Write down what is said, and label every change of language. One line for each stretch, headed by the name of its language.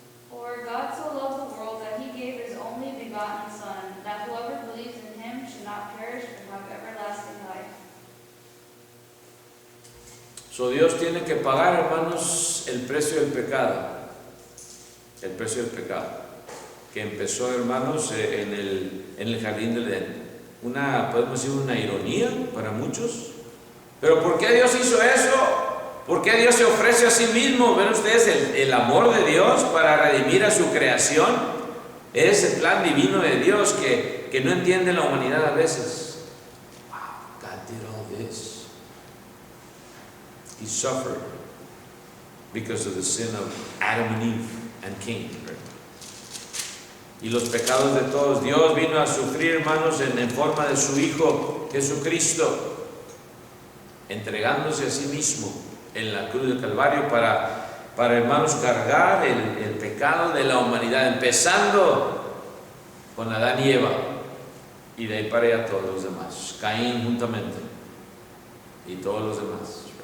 English: For God so loved the world that he gave his only begotten Son, that whoever believes in him should not perish but have everlasting life.
Spanish: So Dios tiene que pagar, hermanos, el precio del pecado. El precio del pecado. Que empezó, hermanos, en el jardín del Edén. Podemos decir, una ironía para muchos. Pero ¿por qué Dios hizo eso? ¿Por qué Dios se ofrece a sí mismo? ¿Ven ustedes el amor de Dios para redimir a su creación? Es el plan divino de Dios que no entiende la humanidad a veces.
English: Wow, God did all this. He suffered because of the sin of Adam and Eve and Cain.
Spanish: Right? Y los pecados de todos. Dios vino a sufrir, hermanos, en forma de su Hijo Jesucristo, entregándose a sí mismo en la cruz del Calvario para hermanos, cargar el pecado de la humanidad, empezando con Adán y Eva, y de ahí para allá todos los demás, Caín juntamente, y todos los demás.